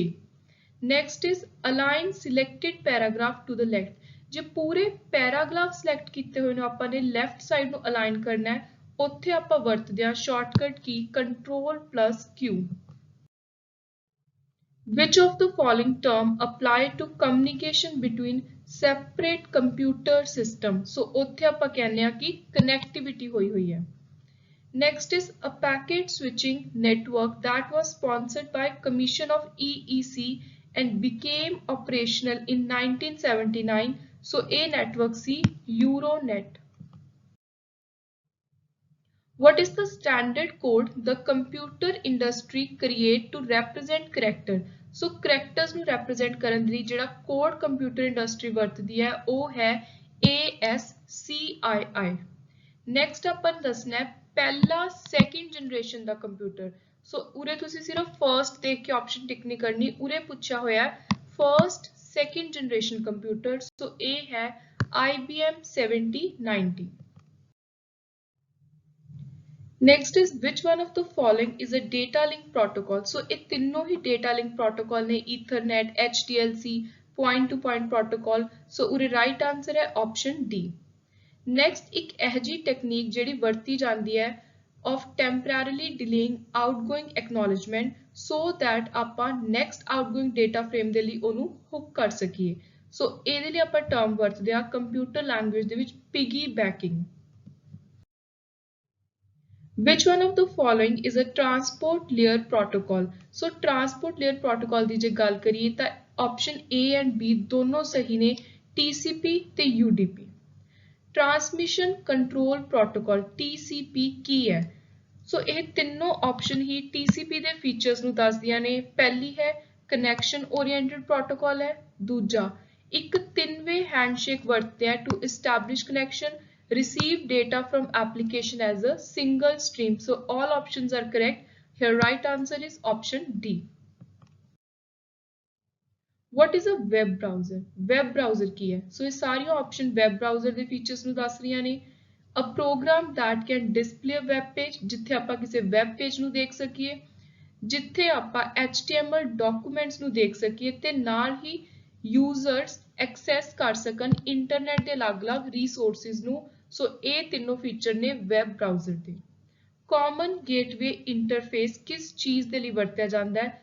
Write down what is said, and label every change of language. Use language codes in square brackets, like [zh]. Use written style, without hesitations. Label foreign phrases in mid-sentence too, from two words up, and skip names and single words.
[en] Next is align selected paragraph to the left. [pa] ਜੇ ਪੂਰੇ ਪੈਰਾਗ੍ਰਾਫ ਸਿਲੈਕਟ ਕੀਤੇ ਹੋਏ ਨੂੰ ਆਪਾਂ ਨੇ [en] left side [pa] ਨੂੰ ਅਲਾਈਨ ਕਰਨਾ ਹੈ ਉੱਥੇ ਆਪਾਂ ਵਰਤਦੇ ਹਾਂ [en] shortcut key [pa] Ctrl+Q। [en] Which of the following term apply to communication between separate computer system? [pa] So ਉੱਥੇ ਆਪਾਂ ਕਹਿੰਦੇ ਹਾਂ ਕਿ connectivity ਹੋਈ ਹੈ। [en] Next is a packet switching network that was sponsored by Commission of EEC and became operational in 1979. So a network C Euronet. What is the standard code the computer industry create to represent character? [pa] So characters ਨੂੰ represent ਕਰਨ ਲਈ ਜਿਹੜਾ code [en] computer industry [pa] ਵਰਤਦੀ ਹੈ ਉਹ ਹੈ ASCII। Next ਆਪਾਂ ਦੱਸਣਾ ਹੈ ਪਹਿਲਾ [en] second generation [pa] ਦਾ ਕੰਪਿਊਟਰ। ਸੋ ਉਰੇ ਤੁਸੀਂ ਸਿਰਫ ਫਰਸਟ ਦੇਖ ਕੇ ਆਪਸ਼ਨ ਟਿਕ ਨਹੀਂ ਕਰਨੀ। ਉਰੇ ਪੁੱਛਿਆ ਹੋਇਆ [en] first second generation computer. [pa] ਸੋ ਇਹ ਹੈ IBM 7090। [en] Next is which one of the following is a data link protocol? [pa] So ਇਹ ਤਿੰਨੋਂ ਹੀ [en] data link protocol [pa] ਨੇ Ethernet, HDLC, [en] point to point protocol। [pa] ਸੋ ਉਰੇ [en] right answer [pa] ਹੈ option D। Next ਇੱਕ ਇਹ ਜਿਹੀ ਟੈਕਨੀਕ ਜਿਹੜੀ ਵਰਤੀ ਜਾਂਦੀ ਹੈ [en] of temporarily delaying outgoing acknowledgement so that [pa] ਆਪਾਂ [en] next outgoing data frame [pa] ਦੇ ਲਈ ਉਹਨੂੰ hook ਕਰ ਸਕੀਏ। ਸੋ ਇਹਦੇ ਲਈ ਆਪਾਂ term ਵਰਤਦੇ ਆ [en] computer language [pa] ਦੇ ਵਿੱਚ piggybacking। [en] Which one of the following is a transport layer protocol? [pa] So [en] transport layer protocol [pa] ਦੀ ਜੇ ਗੱਲ ਕਰੀਏ ਤਾਂ [en] option A and B [pa] ਦੋਨੋਂ ਸਹੀ ਨੇ TCP ਤੇ UDP। Transmission Control Protocol TCP ਕੀ ਹੈ? ਸੋ ਇਹ ਤਿੰਨੋਂ ਆਪਸ਼ਨ ਹੀ TCP ਦੇ ਫੀਚਰਸ ਨੂੰ ਦੱਸਦੀਆਂ ਨੇ। ਪਹਿਲੀ ਹੈ [en] connection oriented protocol [pa] ਹੈ। ਦੂਜਾ ਇੱਕ ਤਿੰਨ- [en] way handshake [pa] ਵਰਤਦੇ ਆ [en] to establish connection, receive data from application as a single stream. So all options are correct. Here right answer is option D. What is a web browser? Web browser [pa] ਕੀ ਹੈ? ਸੋ ਇਹ ਸਾਰੀਆਂ ਆਪਸ਼ਨ [en] web browser [pa] ਦੇ ਫੀਚਰਸ ਨੂੰ ਦੱਸ ਰਹੀਆਂ ਨੇ। [en] A program that can display a web page, [pa] ਜਿੱਥੇ ਆਪਾਂ ਕਿਸੇ [en] web page [pa] ਨੂੰ ਦੇਖ ਸਕੀਏ, ਜਿੱਥੇ ਆਪਾਂ [en] HTML documents [pa] ਨੂੰ ਦੇਖ ਸਕੀਏ ਤੇ ਨਾਲ ਹੀ users ਐਕਸੈਸ ਕਰ ਸਕਣ ਇੰਟਰਨੈਟ ਦੇ ਅਲੱਗ-ਅਲੱਗ ਰਿਸੋਰਸਿਸ ਨੂੰ। ਸੋ ਇਹ ਤਿੰਨੋਂ ਫੀਚਰ ਨੇ [en] web browser [pa] ਦੇ। [en] common gateway interface [pa] ਕਿਸ ਚੀਜ਼ ਦੇ ਲਈ ਵਰਤਿਆ ਜਾਂਦਾ ਹੈ?